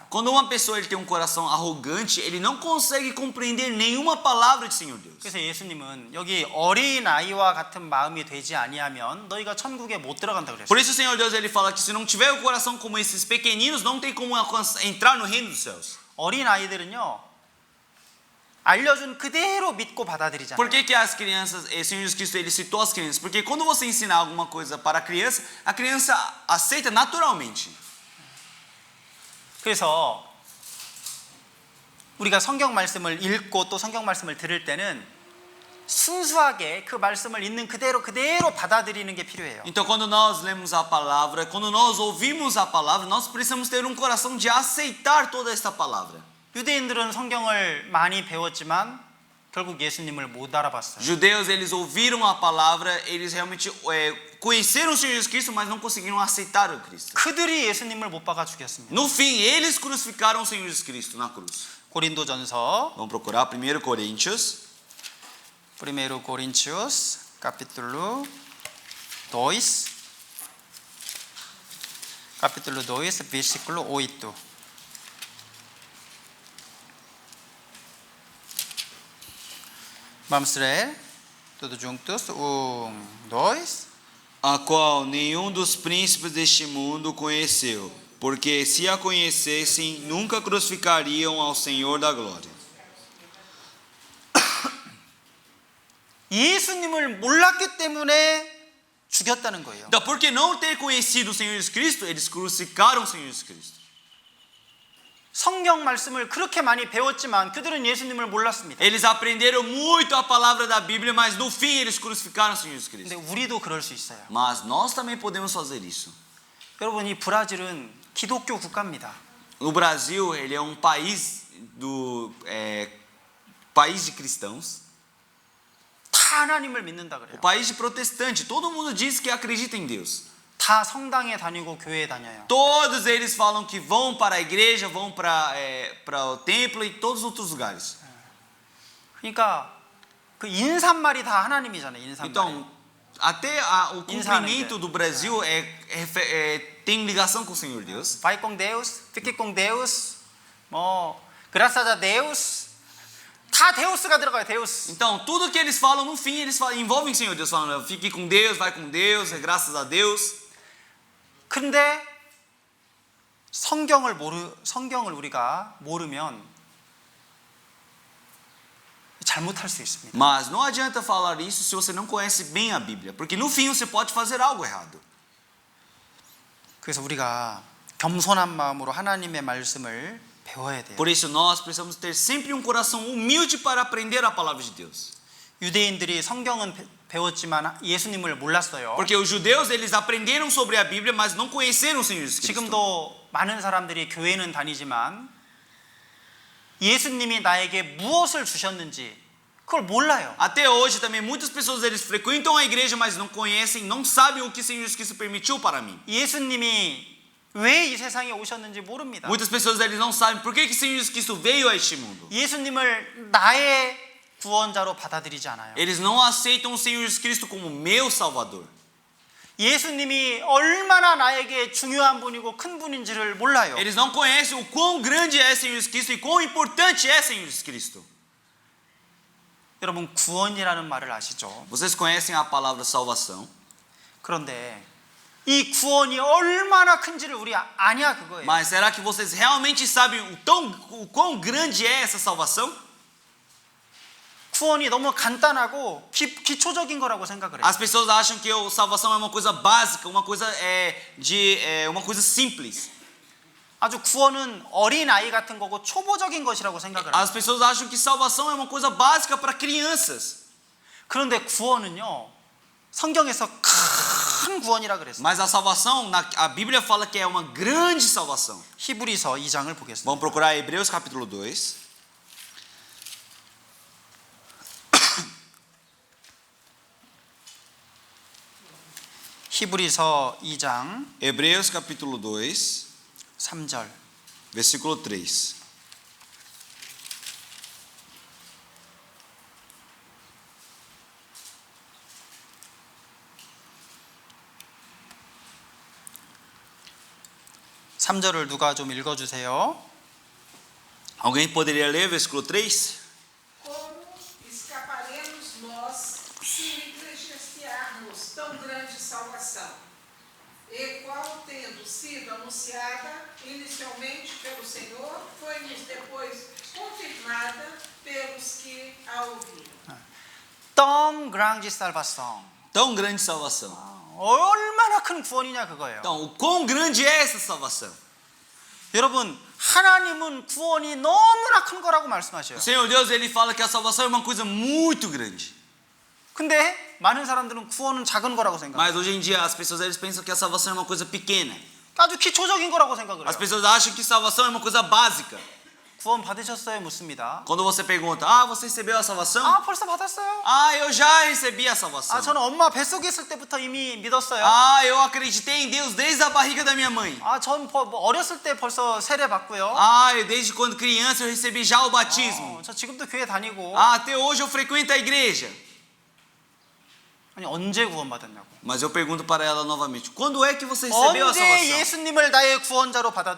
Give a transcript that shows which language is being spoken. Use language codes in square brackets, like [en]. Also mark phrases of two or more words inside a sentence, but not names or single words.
[pt] Quando uma pessoa ele tem um coração arrogante, ele não consegue compreender nenhuma palavra de Senhor Deus. [ko] 그래서 예수님은 여기 어린 아이와 같은 마음이 되지 아니하면 너희가 천국에 못 들어간다 그랬어요. [pt] Por isso o Senhor Deus ele fala que se não tiver o coração como esses pequeninos, não tem como entrar no reino dos céus. [ko] 어린 아이들은요, 알려준 그대로 믿고 받아들이잖아요. [pt] Por que as crianças, o Senhor Jesus Cristo ele citou as crianças? Porque quando você ensinar alguma coisa para a criança aceita naturalmente. [ko] 그래서 우리가 성경 말씀을 읽고 또 성경 말씀을 들을 때는 순수하게 그 말씀을 있는 그대로 받아들이는 게 필요해요. [pt] Então quando nós lemos a palavra, quando nós ouvimos a palavra, nós precisamos ter um coração de aceitar toda esta palavra. [ko] 유대인들은 성경을 많이 배웠지만 결국 예수님을 못 알아봤어요. [pt] Judeus eles ouviram a palavra, eles realmente conheceram o Senhor Jesus Cristo, mas não conseguiram aceitar o Cristo. [ko] 그들이 예수님을 못 박아 죽였습니다. [pt] No fim, eles crucificaram o Senhor Jesus Cristo na cruz. [ko] 고린도전서 [pt] Vamos procurar 1 Coríntios. 1 Coríntios capítulo 2 capítulo 2 versículo 8. Vamos ler todos juntos. 2. A qual nenhum dos príncipes deste mundo conheceu, porque se a conhecessem, nunca crucificariam ao Senhor da glória. [ko] 예수님을 몰랐기 때문에 죽였다는 거예요. [pt] Então, por que não ter conhecido o Senhor Jesus Cristo, eles crucificaram o Senhor Jesus Cristo. [ko] 성경 말씀을 그렇게 많이 배웠지만 그들은 예수님을 몰랐습니다. [pt] Eles aprenderam muito a palavra da Bíblia, mas no fim eles crucificaram o Senhor Jesus [ko] 근데 [pt] Cristo. [ko] 우리도 그럴 수 있어요. [pt] Mas nós também podemos fazer isso. [ko] 여러분, 이 브라질은 기독교 국가입니다. [pt] No Brasil, ele é um país país de cristãos, [ko] 다 하나님을 믿는다 그래요. [pt] o país de protestante. Todo mundo diz que acredita em Deus. [ko] 다 성당에 다니고 교회에 다녀요. [pt] Todos eles falam que vão para a igreja, vão para o templo e todos os outros lugares. [ko] 그러니까 그 인사말이 다 하나님이잖아요. 인사말. [pt] Então, até o cumprimento do Brasil tem ligação com o Senhor Deus. Vai com Deus, fique com Deus, 뭐 graças a Deus. [ko] 다 데우스가 들어가요. 데우스. [pt] Então, tudo que eles falam no fim, eles envolvem o Senhor Deus, falando, fique com Deus, vai com Deus, graças a Deus. [ko] 근데 성경을 우리가 모르면 잘못할 수 있습니다. [pt] Mas não adianta falar isso se você não conhece bem a Bíblia, porque no fim você pode fazer algo errado. [ko] 그래서 우리가 겸손한 마음으로 하나님의 말씀을 배워야 돼요. [pt] Por isso nós precisamos ter sempre um coração humilde para aprender a palavra de Deus. [ko] 유대인들이 성경은 배웠지만 예수님을 몰랐어요. [pt] Porque os judeus eles aprenderam sobre a Bíblia, mas não conheceram o Senhor Jesus Cristo. [ko] 지금도 많은 사람들이 교회는 다니지만 예수님이 나에게 무엇을 주셨는지 그걸 몰라요. [pt] Até hoje também muitas pessoas eles frequentam a igreja, mas não conhecem, não sabem o que o Senhor Jesus Cristo permitiu para mim. [ko] 예수님이 왜 이 세상에 오셨는지 모릅니다. [pt] Muitas pessoas eles não sabem por que o Senhor Jesus Cristo veio a este mundo. [ko] 예수님을 나의 구원자로 받아들이지 않아요. [pt] Eles não aceitam o Senhor Jesus Cristo como meu Salvador. [ko] 예수님이 얼마나 나에게 중요한 분이고 큰 분인지를 몰라요. [pt] Eles não conhecem o quão grande é o Senhor Jesus Cristo e quão importante é o Senhor Jesus Cristo. [ko] 여러분, 구원이라는 말을 아시죠? [pt] Vocês conhecem a palavra salvação? [ko] 그런데 이 구원이 얼마나 큰지를 우리 아냐 그거예요. [pt] Mas será que vocês realmente sabem o quão grande é essa salvação? [ko] 구원이 너무 간단하고 기초적인 거라고 생각을 해요. [pt] As pessoas acham que a salvação é uma coisa básica, uma coisa uma coisa simples. [ko] 아주 구원은 어린 아이 같은 거고 초보적인 것이라고 생각을 해요. [pt] As pessoas acham que salvação é uma coisa básica para crianças. [ko] 그런데 구원은요, 성경에서 큰 구원이라 그랬어요. [pt] Mas a salvação, a Bíblia fala que é uma grande salvação. [ko] 히브리서 2장을 보겠습니다. [pt] Vamos procurar Hebreus capítulo 2. [ko] 히브리서 2장 [pt] Hebreus capítulo 2, [ko] 3절. [pt] versículo 3. [ko] (3절을) 누가 좀 읽어주세요. [pt] Alguém poderia ler o versículo 3? Como escaparemos nós se negligenciarmos tão grande salvação, e qual, tendo sido anunciada inicialmente pelo Senhor, foi-nos depois confirmada pelos que a ouviram. tão grande salvação. Tão grande salvação. [ko] 얼마나 큰 구원이냐 그거예요. [pt] Então, o quão grande é essa salvação? [ko] 여러분, 하나님은 구원이 너무나 큰 거라고 말씀하셔요. [pt] O Senhor Deus, ele fala que a salvação é uma coisa muito grande. [ko] 근데 많은 사람들은 구원은 작은 거라고 생각해요. [pt] Mas hoje em dia as pessoas eles pensam que a salvação é uma coisa pequena. [ko] 아주 기초적인 거라고 생각을 [pt] As [ko] 해요. [pt] pessoas acham que salvação é uma coisa básica. [ko] 구원 받으셨어요? 묻습니다. [pt] Quando você pergunta, você recebeu a salvação? [ko] 아, 벌써 받았어요. [pt] Eu já recebi a salvação. [ko] 아, 저는 엄마 뱃속에 있을 때부터 이미 믿었어요. [pt] Eu acreditei em Deus desde a barriga da minha mãe. [ko] 아, 전 어렸을 때 벌써 세례 받고요. [pt] Desde quando criança eu recebi já o batismo. [ko] 저 지금도 교회 다니고. [pt] Até hoje eu frequento a igreja. [ko] 아니, 언제 구원 받았냐고. [pt] Mas eu pergunto para ela novamente, quando é que você recebeu a [ko] 언제 [pt] salvação? [ko] 예수님을 나의 구원자로 받아들였어요?